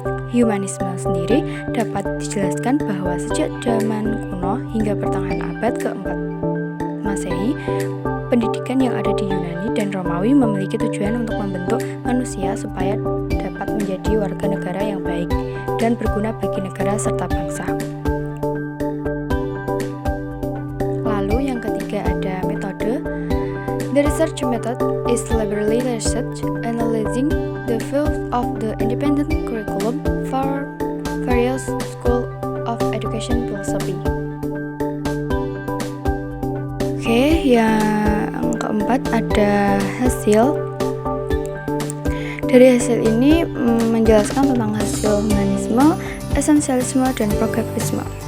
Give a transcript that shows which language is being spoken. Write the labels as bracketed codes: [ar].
[id] Humanisme sendiri dapat dijelaskan bahwa sejak zaman kuno hingga pertengahan abad ke-4 Masehi, pendidikan yang ada di Yunani dan Romawi memiliki tujuan untuk membentuk manusia supaya dapat menjadi warga negara yang baik dan berguna bagi negara serta bangsa. Lalu yang ketiga ada metode. [en] The research method is liberally research, analyzing the field of the independent curriculum for various schools of education philosophy. [id] Oke, yang keempat ada hasil. Dari hasil ini menjelaskan tentang hasil humanisme, esensialisme, dan progresivisme.